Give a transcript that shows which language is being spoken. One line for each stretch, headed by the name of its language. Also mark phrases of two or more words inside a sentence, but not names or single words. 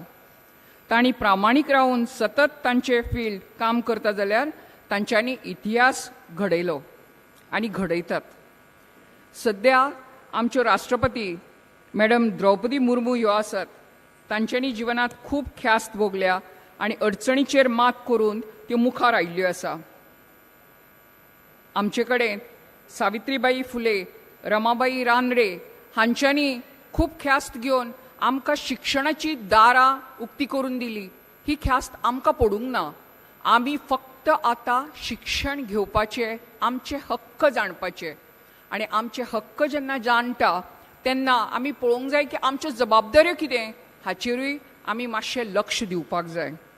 Konkani: तांणी प्रामाणीक रावन सतत तांचे फील्ड काम करता जाल्यार तांच्यांनी इतिहास घडयलो आनी घडयतात. सद्या आमच्यो राष्ट्रपती मॅडम द्रौपदी मुर्मू ह्यो आसात. तांच्यांनी जिवनांत खूब ख्यास्त भोगल्या आनी अडचणीचेर मात करून त्यो मुखार आयिल्ल्यो आसा. आमचे कडेन सावित्रीबाई फुले, रमाबाई रानडे हांच्यांनी खूब ख्यास्त घेवन आमकां शिक्षणाची दारां उक्ती करून दिली. ही ख्यास्त आमकां पडूंक ना. आमी फक्त आतां शिक्षण घेवपाचें, आमचे हक्क जाणपाचे आनी आमचे हक्क जेन्ना जाणटा तेन्ना आमी पळोवंक जाय की आमच्यो जबाबदाऱ्यो कितें हाचेरूय आमी मातशें लक्ष दिवपाक जाय.